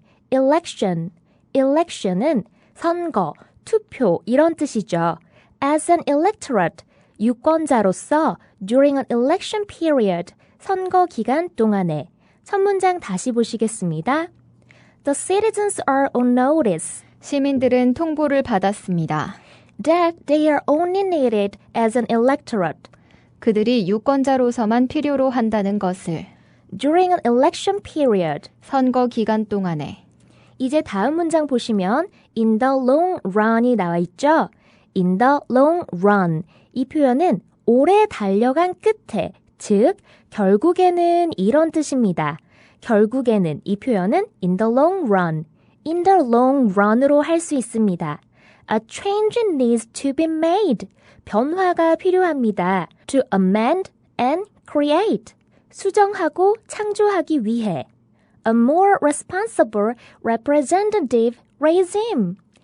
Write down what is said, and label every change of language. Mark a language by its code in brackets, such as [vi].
[ko] election. election은 선거, 투표 이런 뜻이죠. [en] as an electorate, [ko] 유권자로서 [en] during an election period, [ko] 선거 기간 동안에. 첫 문장 다시 보시겠습니다. [en] The citizens are on notice [ko] 시민들은 통보를 받았습니다. [en] that they are only needed as an electorate [ko] 그들이 유권자로서만 필요로 한다는 것을 [en] during an election period. [ko] 선거 기간 동안에 이제 다음 문장 보시면 in the long run이 나와 있죠. [en] in the long run. [ko] 이 표현은 오래 달려간 끝에, 즉 결국에는 이런 뜻입니다. 결국에는 이 표현은 in the long run, in the long run으로 할 수 있습니다. [en] A change needs to be made. [ko] 변화가 필요합니다. [en] To amend and create. [ko] 수정하고 창조하기 위해. [en] A more responsible representative regime.